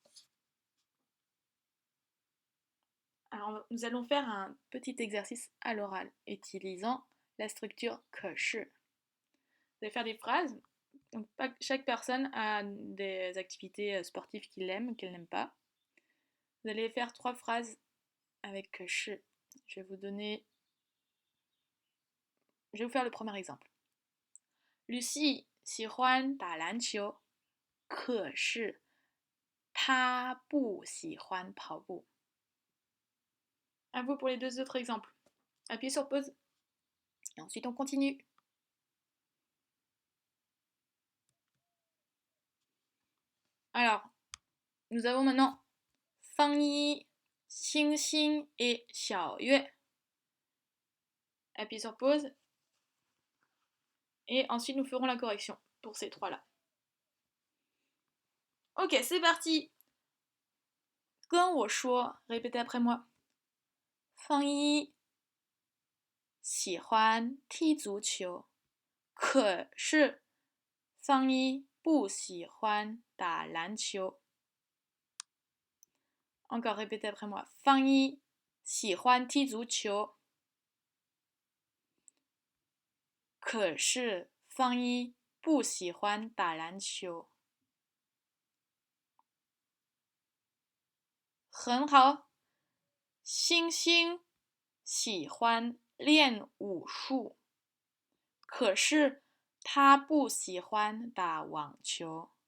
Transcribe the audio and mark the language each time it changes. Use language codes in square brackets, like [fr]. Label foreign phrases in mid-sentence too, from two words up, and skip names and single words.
[fr] Alors, nous allons faire un petit exercice à l'oral utilisant la structure 可是. Vous allez faire des phrases. Donc, chaque personne a des activités sportives qu'il aime, qu'elle n'aime pas. Vous allez faire 3 phrases avec 是. Je vais vous faire le premier exemple. [zh] Lucie 喜欢打篮球，可是她不喜欢跑步. [fr] À vous pour les 2 autres exemples. Appuyez sur pause et ensuite on continue. Alors, nous avons maintenant Fang Yi, Xing Xing et Xiao Yue. Appuyez sur pause. Et ensuite, nous ferons la correction pour ces 3-là. Ok, c'est parti. [zh] 跟我说, [fr] répétez après moi. [zh] Fang Yi 喜欢踢足球，可是方一不喜欢打篮球。 [fr] Encore répétez après moi. [zh] 方一喜欢踢足球，可是方一不喜欢打篮球。很好。星星喜欢练武术，可是他不喜欢打网球。